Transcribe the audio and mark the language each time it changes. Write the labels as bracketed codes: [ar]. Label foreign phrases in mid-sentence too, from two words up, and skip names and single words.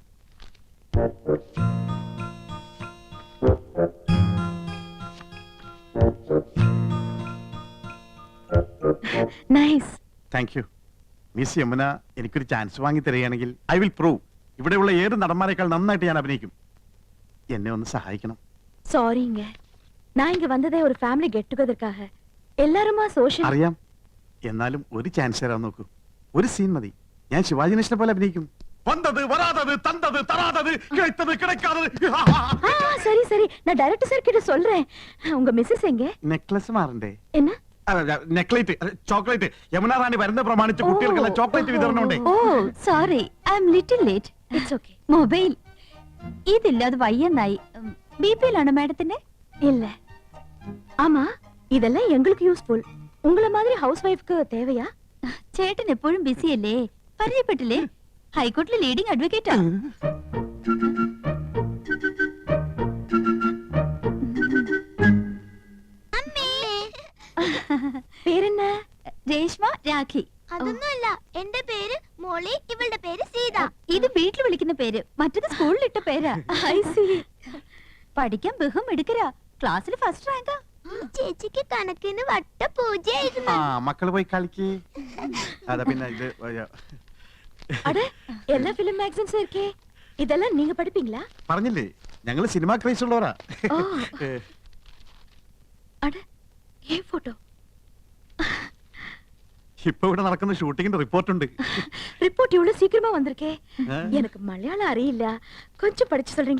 [ml] നൈസ്. [en] thank you. [ml] മിസ് യമുന എനിക്കൊരു ചാൻസ് വാങ്ങി തരികയാണെങ്കിൽ [en] I will prove [ml] ഇവിടെയുള്ള ഏത് നടന്മാരെക്കാൾ നന്നായിട്ട് ഞാൻ അഭിനയിക്കും. എന്നെ ഒന്ന് സഹായിക്കണം. [ta] சாரிங்க, நான் இங்க வந்ததே ஒரு ஃபேமிலி கெட் டுகெதர்க்காக. எல்லாருமா சோஷியல். [ml] അറിയാം, എന്നാലും ഒരു ചാൻസ് തരാൻ നോക്കൂ. ഒരു സീൻ മതി. ഞാൻ ശിവാജി ഗണേശനെ പോലെ അഭിനയിക്കും. വന്നത് വരാതത്, തന്നത് തരാതത്, [ta] கிடைத்தது கிடைக்காதது. சரி சரி, நான் டைரக்டர் சார் கிட்ட சொல்றேன். உங்க மிஸ்ஸஸ் எங்க? [ml] നെക്ലസ് മാറണ്ടേ? [ta] என்ன? [ml] നെക്ലേറ്റ്, ചോക്ലേറ്റ്. യമുന റാണി വരുന്ന പ്രമാണിച്ച് കുട്ടികൾക്കെല്ലാം ചോക്ലേറ്റ് വിതരണം ഉണ്ട്. ഓ സോറി, [en] I am little late. it's okay. [ml] മൊബൈൽ ഇതില്ലാതെ വയ്യെന്നായി. ബി പി യിലാണോ മാഡത്തിന്റെ? [ta] இல்ல. ஆமா, இதெல்லாம் எங்களுக்கு யூஸ்ஃபுல். உங்கள மாதிரி ஹவுஸ் ஒய்ஃப்க்கு தேவையா? [ml] ചേട്ടൻ എപ്പോഴും ബിസി അല്ലേ? പരിചയപ്പെട്ടില്ലേ? ഹൈക്കോടതിയിലെ ലീഡിംഗ് അഡ്വക്കേറ്റാ. പേരെന്നാ? രേഷ്മ, രാഖി. അതൊന്നുമല്ല, എന്റെ പേര് മോളി, ഇവളുടെ പേര് സീത. ഇത് വീട്ടിൽ വിളിക്കുന്ന പേര്, മറ്റത് സ്കൂളിൽ ഇട്ട പേരാ. [en] I see. [ml] പഠിക്കാൻ ബഹും എടുക്കരാ. ക്ലാസ്സിൽ ഫസ്റ്റ് റാങ്കാ. ഈ ചേച്ചിക്ക് കണക്കിന് വട്ട പൂജയായിരുന്നു. മക്കള് പോയി കളിക്ക്. അതാ പിന്നെ ഇത് [ta] அட எல்லா ஃபிலிம் மேகசின்ஸும் இருக்கே. இதெல்லாம் நீங்க படிப்பீங்களா? [ml] പറഞ്ഞില്ലേ ഞങ്ങള് സിനിമ ക്രൈസ് ഉള്ളവരാ. [ta] ஓ. அட ஏன் போட்டோ? ഇപ്പൊ ഇവിടെ നടക്കുന്ന ഷൂട്ടിങ്ങിന്റെ റിപ്പോർട്ട് ഉണ്ട്. ரிப்போர்ட் இவ்வளவு சீக்கிரமா வந்திருக்கே. ஆ? எனக்கு மலையாளம் அறியில்ல. கொஞ்சம் படிச்சு சொல்றீங்களா?